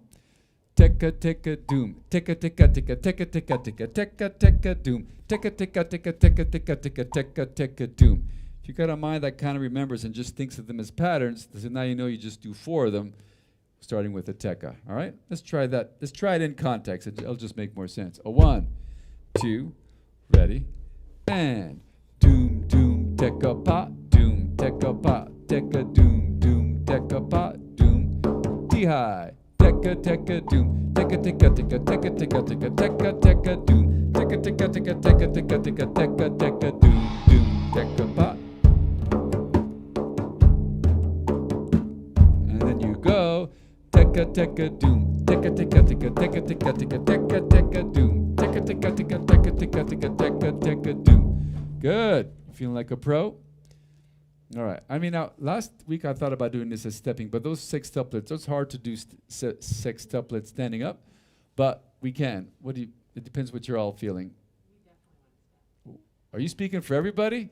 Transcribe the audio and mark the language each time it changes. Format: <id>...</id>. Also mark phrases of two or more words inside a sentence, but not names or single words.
<en>Teka teka doom, teka teka teka teka teka teka teka teka doom, teka teka teka teka teka teka teka teka doom. If you got a mind that kind of remembers and just thinks of them as patterns, so now you know you just do 4 of them, starting with the teka. All right, let's try that. Let's try it in context. It'll just make more sense. A 1, 2, ready, and doom doom teka pa, doom teka pa, teka doom doom teka pa, doom. Tihai. Teka teka doom, teka teka teka teka teka teka teka teka doom, teka teka teka teka teka teka teka teka doom doom teka pa. And then you go teka teka doom, teka teka teka teka teka teka teka teka doom, teka teka teka teka teka teka teka teka doom. Good. Feeling like a pro? All right. I mean, now, last week I thought about doing this as stepping, but those sextuplets, it's hard to do sextuplets standing up, but we can. It depends what you're all feeling. Are you speaking for everybody?</en>